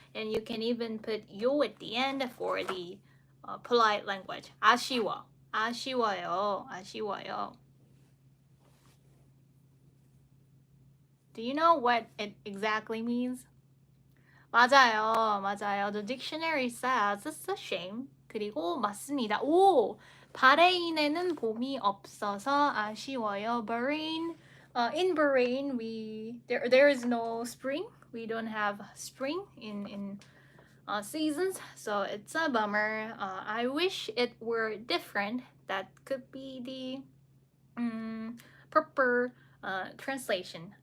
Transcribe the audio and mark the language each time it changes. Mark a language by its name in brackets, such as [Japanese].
[English] And you can even put 요 at the end for the polite language. [Korean] 아쉬워. 아쉬워요. 아쉬워요. [English] Do you know what it exactly means? [Korean] 맞아요. [English] The dictionary says it's a shame. [Korean] 그리고 맞습니다. 오! 바레인에는 봄이 없어서 아쉬워요. [English] Bahrain, in Bahrain, there is no spring. We don't have spring in seasons, so it's a bummer. I wish it were different. That could be the proper translation.